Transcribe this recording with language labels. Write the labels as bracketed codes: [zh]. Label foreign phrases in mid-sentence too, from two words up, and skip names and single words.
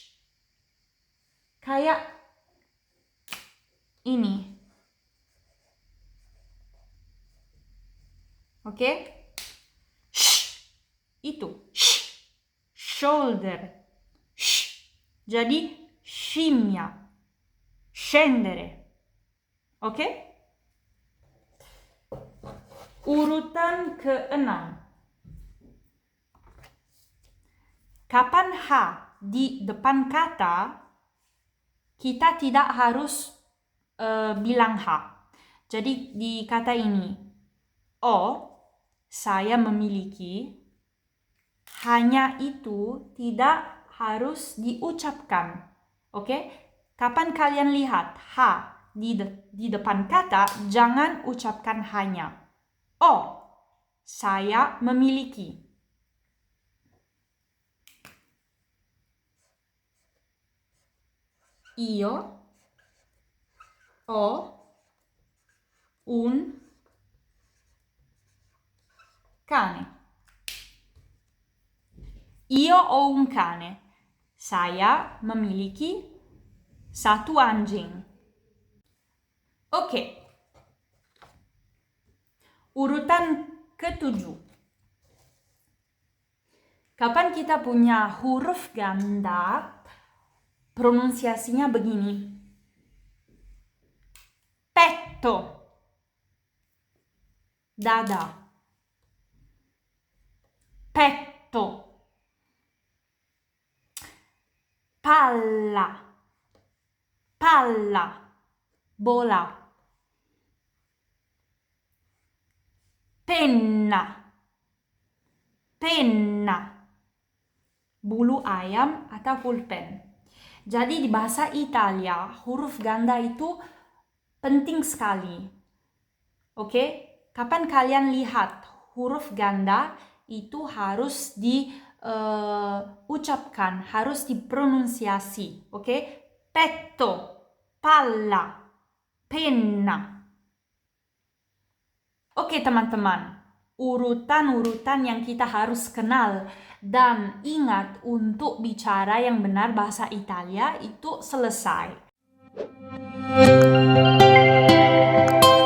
[id] Kayak ini. Oke? Sh. Itu. Sh. Shoulder. Sh. Jadi, [it] scimmia. Scendere. [id] Oke? Urutan ke-6. Kapan H di depan kata, kita tidak harus bilang H. Jadi di kata ini, saya memiliki, hanya itu tidak harus diucapkan. Oke? Kapan kalian lihat H di depan kata, jangan ucapkan hanya. Saya memiliki. [it] Io ho un cane. Io ho un cane. [id] Saya memiliki satu anjing. Oke. Urutan ke-7. Kapan kita punya huruf ganda, pronunciasinya begini. [it] Petto. Dada. Petto. Palla. Palla. Bola. Penna. Penna. [id] Bulu ayam atau pulpen. Jadi di bahasa Italia, huruf ganda itu penting sekali. Oke? Kapan kalian lihat huruf ganda, itu harus diucapkan, harus dipronunciasi. Oke? [it] Petto, palla, penna. [id] Oke teman-teman, urutan-urutan yang kita harus kenal dan ingat untuk bicara yang benar bahasa Italia itu selesai.